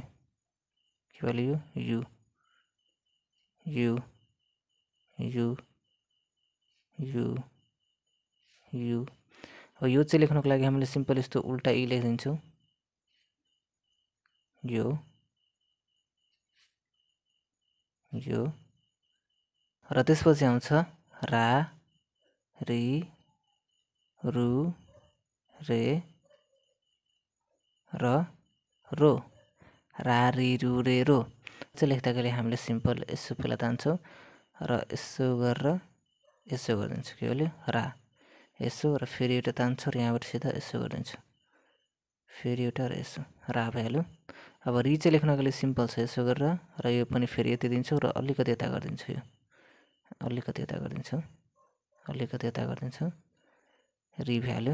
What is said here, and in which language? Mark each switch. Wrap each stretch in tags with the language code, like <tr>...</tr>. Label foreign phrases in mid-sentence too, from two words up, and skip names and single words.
<ne>के भयो यो यु यु यु यु। अब यो चाहिँ लेख्नको लागि हामीले सिम्पल यस्तो उल्टा इ लेखिदिन्छौँ यो यो। र त्यसपछि आउँछ रा रि रु रे र रो। रा रि रु रे रो चाहिँ लेख्दाखेरि हामीले सिम्पल यसो पहिला तान्छौँ र यसो गरेर यसो गरिदिन्छु। के भयो रा यसो र फेरि एउटा तान्छु र यहाँबाट सिधा यसो गरिदिन्छु, फेरि एउटा र यसो रा भइहाल्यो। अब रि चाहिँ लेख्नको लागि सिम्पल छ, यसो गरेर र यो पनि फेरि यति दिन्छु र अलिकति यता गरिदिन्छु, यो अलिकति यता गरिदिन्छु, अलिकति यता गरिदिन्छु, रि भइहाल्यो।</ne>